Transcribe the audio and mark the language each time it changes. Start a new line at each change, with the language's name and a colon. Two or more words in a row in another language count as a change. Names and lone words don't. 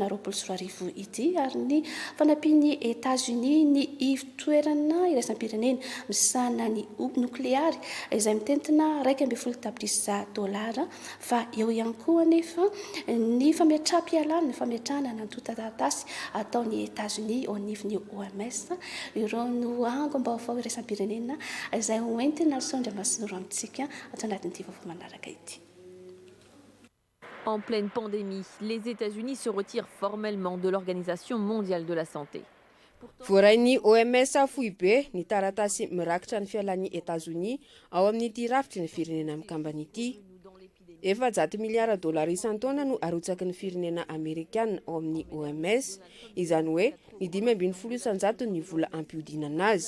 Malagasy: 2020 ity ary ny fanampian'ny États-Unis ny toerana iraisam-pirenena misana ny nukleary izay mitentina 1.2 tapitrisa dolara fa eo ihany koa nefa ny fametram-pialana ny fametrahana nantotan-taratasy ataon'ny États-Unis ao anivon'ny OMS ireo no angom-baovao iraisam-pirenena izay hoentina Sondriamasinoro amintsika ato anatin'ity vaovao manaraka ity.
French: En pleine pandémie, les États-Unis se retirent formellement de l'Organisation mondiale de la santé.
Malagasy: Voarain'ny OMS fohy be ny taratasy mirakitra ny fialan'ny États-Unis ao amin'ity rafitry ny firenena mikambana ity. $400 miliara isan-taona no arotsaky ny firenena Amerikana ao amin'ny OMS, izany hoe ny 5.10 isanjato ny vola ampihodinana azy.